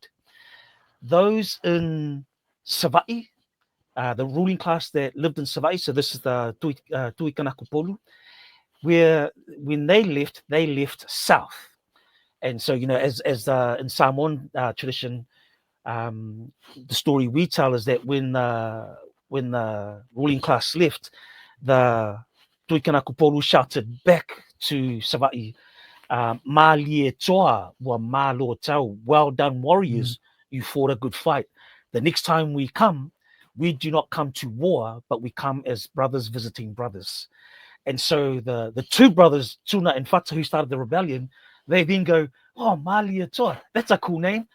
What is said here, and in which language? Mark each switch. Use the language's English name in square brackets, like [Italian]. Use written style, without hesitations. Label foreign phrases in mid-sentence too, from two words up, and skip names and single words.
[English] Those in Sava'i, the ruling class that lived in Sava'i, so this is the Tuikana Kupolu, where when they left south. And so, as in Samoan tradition, the story we tell is that when the ruling class left, the Tuikana Kupolu shouted back to Sava'i, [Samoan] Malie toa wa malo tau, [English] well done warriors, you fought a good fight. The next time we come, we do not come to war, but we come as brothers visiting brothers. And so the two brothers, Tuna and Fata, who started the rebellion, they then go, oh, Malia Toa, that's a cool name.